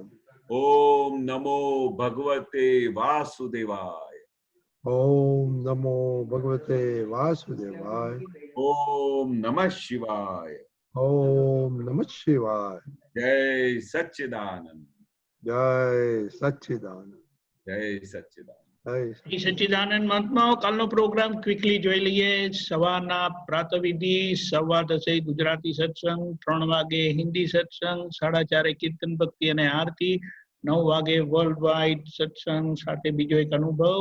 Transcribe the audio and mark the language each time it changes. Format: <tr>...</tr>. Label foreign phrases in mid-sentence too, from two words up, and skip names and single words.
<sa>ओम नमो भगवते वासुदेवाय, ओम नमो भगवते वासुदेवाय, ओम नमः शिवाय, ओम नमः शिवाय. जय सच्चिदानंद, जय सच्चिदानंद, जय सच्चिदानंद.</sa> <gu>જય સચ્ચિદાનંદ. મહાત્માઓ, કાલનો પ્રોગ્રામ ક્વિકલી જોઈ લઈએ. સવારના પ્રાતઃવિધિ, 10:15 ગુજરાતી સત્સંગ, 3 વાગે હિન્દી સત્સંગ, 4:30 કીર્તન ભક્તિ અને આરતી, 9 વાગે</gu> <en>world wide</en> <gu>સત્સંગ સાથે બીજો એક અનુભવ.</gu>